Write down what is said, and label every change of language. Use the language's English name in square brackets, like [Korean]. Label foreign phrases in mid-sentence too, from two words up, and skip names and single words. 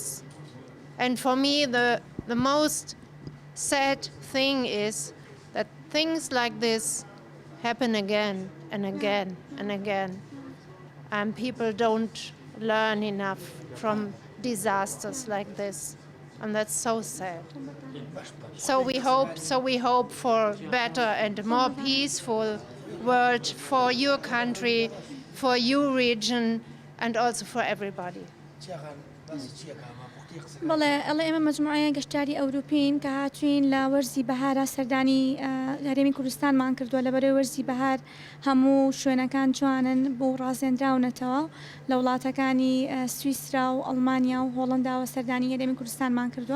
[English] And for me the most sad thing is that things like this happen again and again and again, and people don't learn enough from disasters like this, and that's so sad. So we hope for better and more peaceful world for your country, for your region, and also for everybody. [Central Kurdish] بەڵێ ئەڵێ ئێمە مەجموعەیە گەشتیاری ئەوروپین کە هاتوین لە وەرزی بەهارە سەردانی هەرێمی کوردستانمان کردووە لە بەرەوەی وەرزی بەهار هەموو شوێنەکان جوانن بۆ ڕازێنراونەتەوە لە وڵاتەکانی سویسرا و ئەڵمانیا و هۆڵەندا و سەردانی هەرێمی کوردستانمان کردووە.